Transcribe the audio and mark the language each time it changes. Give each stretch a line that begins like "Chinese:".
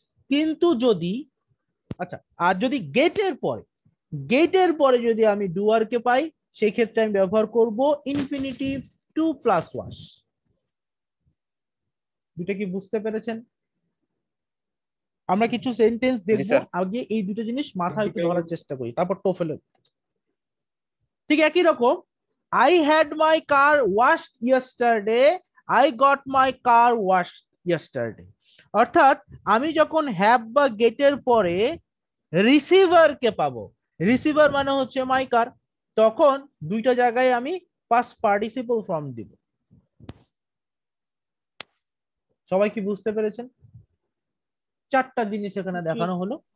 Bangla: কিন্তু যদি আচ্ছা আর যদি গেটের পরে যদি আমি ডুয়ার কে পাই সেই ক্ষেত্রে আমি ব্যবহার করব ইনফিনিটিভ টু প্লাস ওয়াশ। দুটো কি বুঝতে পেরেছেন? আমরা কিছু সেন্টেন্স দেখবো, আগে এই দুটো জিনিস মাথায় একটু ধরার চেষ্টা করি, তারপর টোফেলে। ঠিক একই রকম,
English: I had my car washed yesterday, I got my car washed yesterday।
Bangla: অর্থাৎ আমি যখন হ্যাভ বা গেটের পরে রিসিভার কে পাবো, রিসিভার মানে হচ্ছে মাই কার, তখন দুইটা জায়গায় আমি পাস্ট পার্টিসিপল ফর্ম দিব। সবাই কি বুঝতে পেরেছেন? চারটা জিনিস এখানে দেখানো হলো।